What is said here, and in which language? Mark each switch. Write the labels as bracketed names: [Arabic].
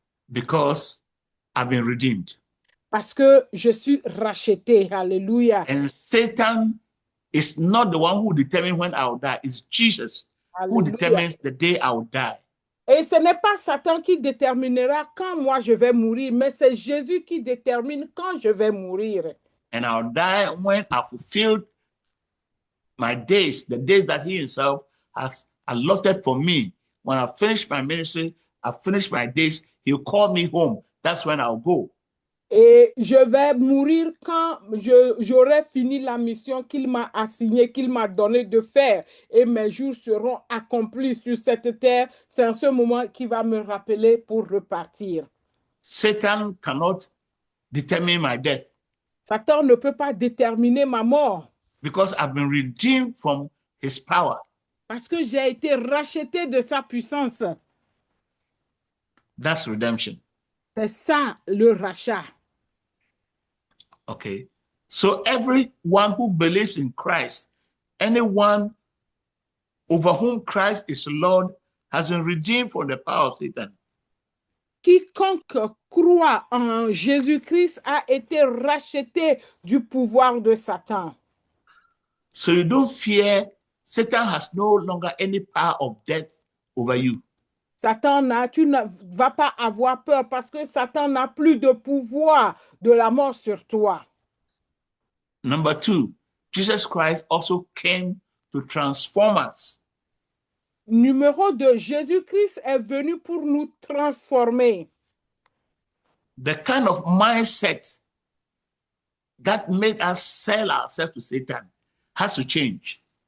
[English] Because I've been redeemed. [French] Parce que je suis racheté. Alléluia. [English] And Satan is not the one who determines when I'll die. It's Jesus who determines the day I'll die. [French] Et ce n'est pas Satan qui déterminera quand moi je vais mourir, mais c'est Jésus qui détermine quand je vais mourir. [English] And I'll die when I fulfilled my days, the days that he himself has allotted for me. When I finish my ministry, I finish my days, he'll call me home. That's when I'll go. [French] Et je vais mourir quand j'aurai fini la mission qu'il m'a assignée, qu'il m'a donné de faire. Et mes jours seront accomplis sur cette terre. C'est en ce moment qu'il va me rappeler pour repartir. [English] Satan cannot determine my death. [French] Satan ne peut pas déterminer ma mort. [English] Because I've been redeemed from his power. [French] Parce que j'ai été racheté de sa puissance. [English] That's redemption. [French] C'est ça le rachat. [English] Okay. So everyone who believes in Christ, anyone over whom Christ is Lord, has been redeemed from the power of Satan. [French] Quiconque croit en Jésus-Christ a été racheté du pouvoir de Satan. [English] So you don't fear, Satan has no longer any power of death over you. [French] Tu ne vas pas avoir peur parce que Satan n'a plus de pouvoir de la mort sur toi. [English] Number 2, Jesus Christ also came to transform us. [French] Numéro 2, Jésus-Christ est venu pour nous transformer. [English] The kind of mindset that made us sell ourselves to Satan has to change.